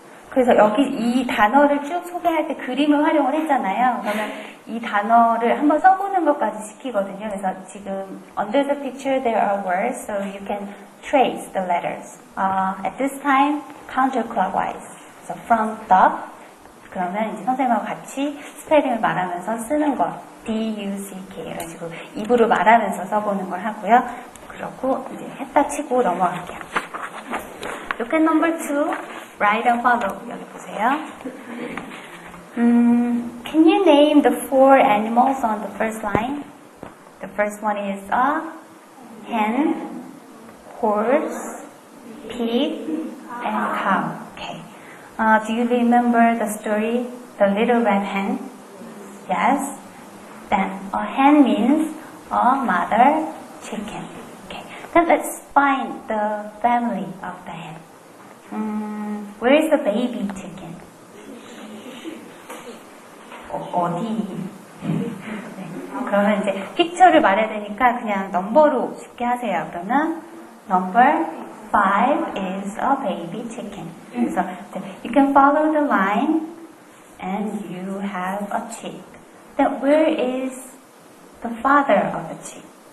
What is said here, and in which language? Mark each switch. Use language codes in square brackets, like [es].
[ko] 그래서 여기 이 단어를 쭉 소개할 때 그림을 활용을 했잖아요. 그러면 이 단어를 한번 써보는 것까지 시키거든요. 그래서 지금 [en] under the picture there are words, so you can trace the letters. At this time, counterclockwise. So from top, [ko] 그러면 이제 선생님하고 같이 스펠링을 말하면서 쓰는 거. [en] D-U-C-K. [ko] 이런 식으로 입으로 말하면서 써보는 걸 하고요. 그러고 이제 했다 치고 넘어갈게요. [en] Look at number 2. Write and follow. [ko] 여기 보세요. [en] Can you name the 4 animals on the first line? The first one is a hen, horse, pig, and cow. Okay. Do you remember the story, The Little Red Hen? Yes. Then a hen means a mother chicken. Okay. Then let's find the family of the hen. Where is the baby chicken? [ko] 어디? 네. 그러면 이제 픽처를 말해야 되니까 그냥 넘버로 쉽게 하세요. 그러면 [en] number 5 is a baby chicken. [ko] 그래서 [en] you can follow the line and you have a chick. Then where is the father of the chick?